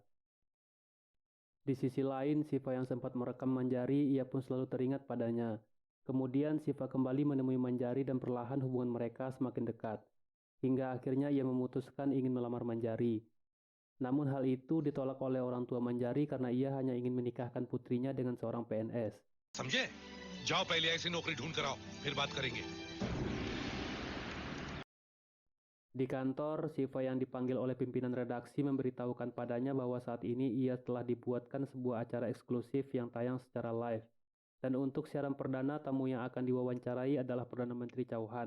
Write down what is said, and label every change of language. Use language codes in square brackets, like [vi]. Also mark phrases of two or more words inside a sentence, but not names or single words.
[id] Di sisi lain, Siva yang sempat merekam Manjari, ia pun selalu teringat padanya. Kemudian Siva kembali menemui Manjari dan perlahan hubungan mereka semakin dekat. Hingga akhirnya ia memutuskan ingin melamar Manjari. Namun hal itu ditolak oleh orang tua Manjari karena ia hanya ingin menikahkan putrinya dengan seorang PNS. [hi] समझे? जाओ पहले ऐसी नौकरी ढूंढ कर आओ, फिर बात करेंगे. [id] Di kantor, Siva yang dipanggil oleh pimpinan redaksi memberitahukan padanya bahwa saat ini ia telah dibuatkan sebuah acara eksklusif yang tayang secara live. Dan untuk siaran perdana, tamu yang akan diwawancarai adalah Perdana Menteri Chauhan.